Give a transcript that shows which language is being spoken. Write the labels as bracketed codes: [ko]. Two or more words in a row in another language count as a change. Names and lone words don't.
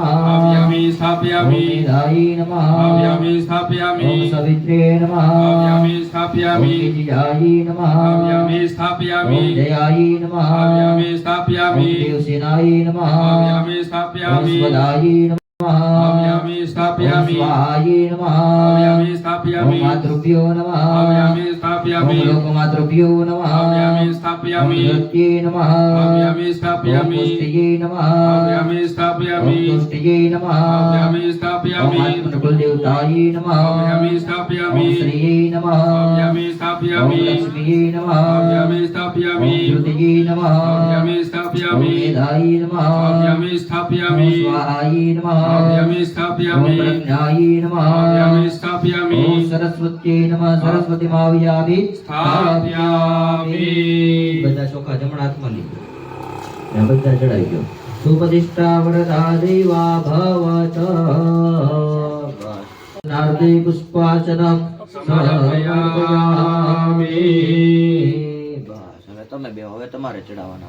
[sa] આવ્યામી સ્થાપ્યામી, ઓમ મેધાય નમઃ, આવ્યામી સ્થાપ્યામી, ઓમ સવિત્રે નમઃ, આવ્યામી સ્થાપ્યામી, ઓમ વિજયાય નમઃ, આવ્યામી સ્થાપ્યામી, ઓમ જયાય નમઃ, આવ્યામી સ્થાપ્યામી, ઓમ દેવસેનાય નમઃ, આવ્યામી સ્થાપ્યામી, ઓમ સ્વદાય નમઃ। आव्यामि स्थापयामि स्वाहायै नमः आव्यामि स्थापयामि मातृभ्यो नमः आव्यामि स्थापयामि लोकमातृभ्यो नमः आव्यामि स्थापयामि धृत्यै नमः आव्यामि स्थापयामि पुष्ट्यै नमः आव्यामि स्थापयामि तुष्ट्यै नमः आव्यामि स्थापयामि कुलदेवतायै नमः आव्यामि स्थापयामि श्रीयै नमः आव्यामि स्थापयामि लक्ष्मीयै नमः आव्यामि स्थापयामि ज्योतियै नमः आव्यामि स्थापयामि मेधायै नमः आव्यामि स्थापयामि स्वाहायै नमः आव्यामि स्थापयामि प्रज्ञायै नमः आव्यामि स्थापयामि सरस्वत्यै नमः सरस्वतीमाव्यामि स्थापयामि [gu] બધા ચોખા જમણા હાથમાં લીધો ને બધા ચડાવી દો [sa] સુપ્રતિષ્ઠા વરદા દેવા ભવત નારદે પુષ્પાચનમ સમર્પયામિ [gu] બસ હવે તમે બે હવે તમારે ચડાવવાના